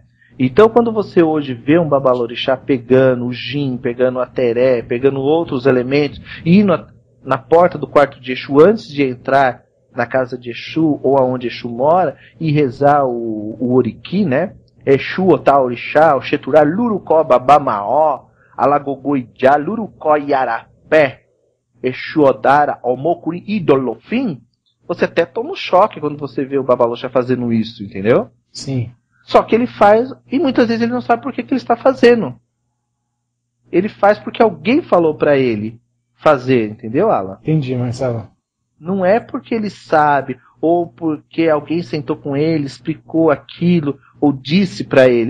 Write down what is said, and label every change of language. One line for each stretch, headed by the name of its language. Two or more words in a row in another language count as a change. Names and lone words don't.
Portuguese: Então, quando você hoje vê um babalorixá pegando o gin, pegando a teré, pegando outros elementos, e indo na porta do quarto de Exu antes de entrar na casa de Exu ou aonde Exu mora e rezar o Oriki, né? Exu,
Yoruba: Otá, Orixá, Oxeturá, Lurucó, Babamaó, Alagogoijá, Lurucó, Iarapé, Exu, Odara, Omokuri, Idolofim.
Portuguese: Você até toma um choque quando você vê o babalorixá fazendo isso, entendeu? Sim. Só que ele faz, e muitas vezes ele não sabe por que ele está fazendo. Ele faz porque alguém falou para ele fazer, entendeu, Alan? Entendi, Marcelo. Não é porque ele sabe, ou porque alguém sentou com ele, explicou aquilo, ou disse para ele.